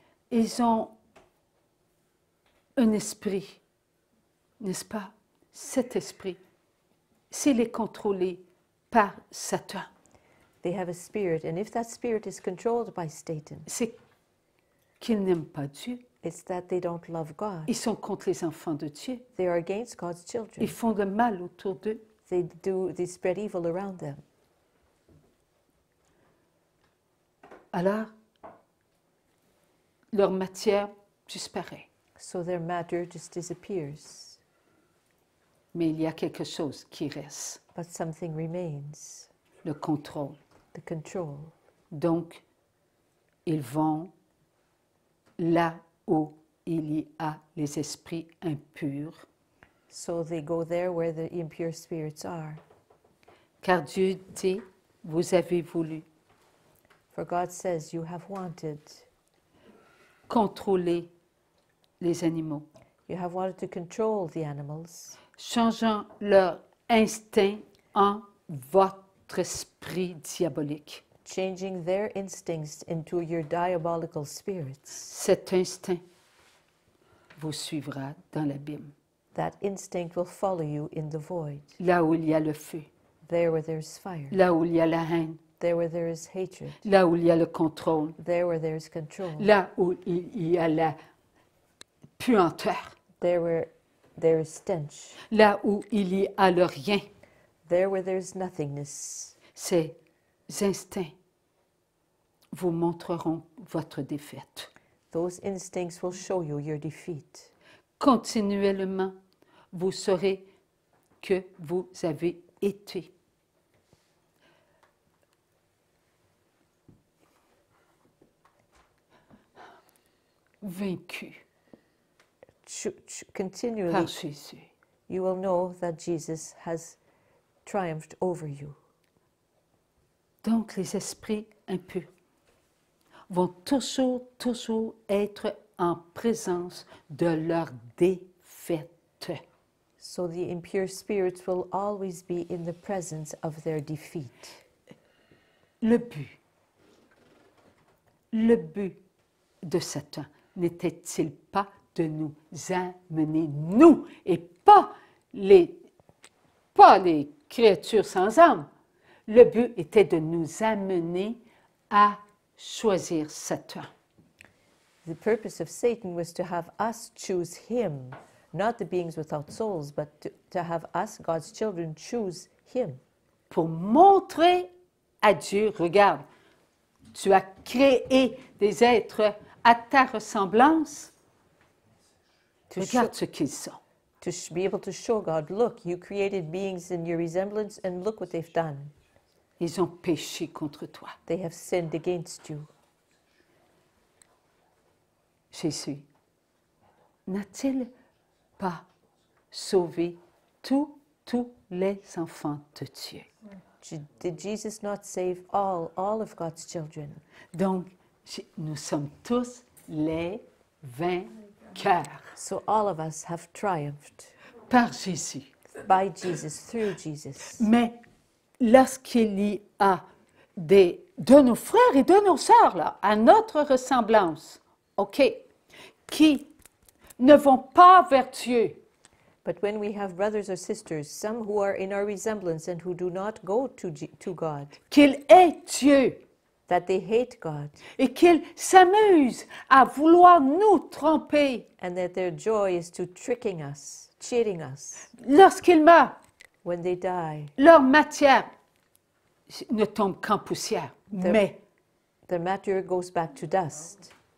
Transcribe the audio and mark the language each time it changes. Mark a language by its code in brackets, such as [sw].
[fr] ils ont un esprit, n'est-ce pas? Cet esprit, s'il est contrôlé par Satan, [en] they have a spirit, and if that spirit is controlled by Satan, [fr] c'est qu'ils n'aiment pas Dieu. [en] it's that they don't love God. [fr] Ils sont contre les enfants de Dieu. [en] They are against God's children. [fr] Ils font le mal autour d'eux. [en] They spread evil around them. [fr] Alors, leur matière disparaît. [en] So their matter just disappears. [fr] Mais il y a quelque chose qui reste, [en] But something remains, [fr] le contrôle. [en] the control. [fr] Donc, ils vont là où il y a les esprits impurs, [en] So they go there where the impure spirits are. [fr] car Dieu dit, vous avez voulu [en] For God says, you have wanted. [fr] contrôler les animaux, [en] You have wanted to control the animals, [fr] changeant leur instinct en votre esprit diabolique. [en] changing their instincts into your diabolical spirits. [fr] Cet instinct vous suivra dans l'abîme, [en] That instinct will follow you in the void, [fr] là où il y a le feu, [en] there where there's fire, [fr] là où il y a la haine, [en] there where there is hatred, [fr] là où il y a le contrôle, [en] there where there is control, [fr] là où il y a la puanteur, [en] there where there is stench, [fr] là où il y a le rien. [en] there where there is nothingness. [fr] Ces instincts vous montreront votre défaite. [en] Those instincts will show you your defeat. [fr] Continuellement, vous saurez que vous avez été vaincu [en] Continually, [fr] par Jésus. [en] you will know that Jesus has triumphed over you. [fr] Donc, les esprits impurs vont toujours être en présence de leur défaite. [en] So the impure spirits will always be in the presence of their defeat. [fr] Le but de Satan n'était-il pas de nous amener, nous, et pas les créatures sans âme. Le but était de nous amener à choisir Satan. [en] The purpose of Satan was to have us choose him, not the beings without souls, but to have us, God's children, choose him. [fr] Pour montrer à Dieu, regarde, tu as créé des êtres à ta ressemblance. [en] To, [fr] Regarde ce qu'ils sont. [en] be able to show God, look, you created beings in your resemblance, and look what they've done. [fr] Ils ont péché contre toi. [en] They have sinned against you. [fr] Jésus n'a-t-il pas sauvé tous les enfants de Dieu? [en] Did Jesus not save all of God's children? [fr] Donc, nous sommes tous les vainqueurs [en] So all of us have triumphed [fr] par Jésus. [en] by Jesus, through Jesus. [fr] Mais lorsqu'il y a de nos frères et de nos sœurs, là, à notre ressemblance, OK, qui ne vont pas vers Dieu, [en] But when we have brothers or sisters, some who are in our resemblance and who do not go to God, [fr] qu'ils aient Dieu [en] that they hate God, [fr] et qu'ils s'amusent à vouloir nous tromper [en] and that their joy is to tricking us, cheating us. [fr] lorsqu'ils meurent, [en] When they die, [fr] leur matière ne tombe qu'en poussière, mais [en] their matter goes back to dust,